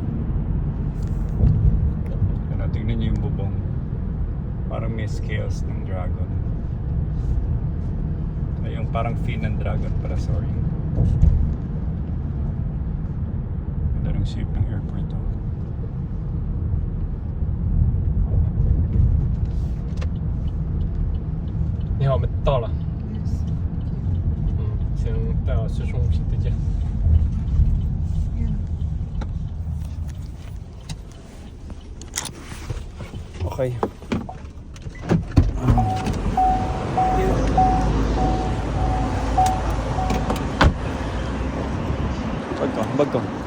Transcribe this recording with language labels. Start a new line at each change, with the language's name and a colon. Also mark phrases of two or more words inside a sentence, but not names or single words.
Filipino: Ano, tignan niyo yung bubong. Parang may scales ng dragon. Ay, yung parang fin ng dragon para, sorry. Ganda ng shape ng airport to.
Chinese: 你好，我们到了。请带好随身物品，再见。
Filipino: Okay. Bag ko.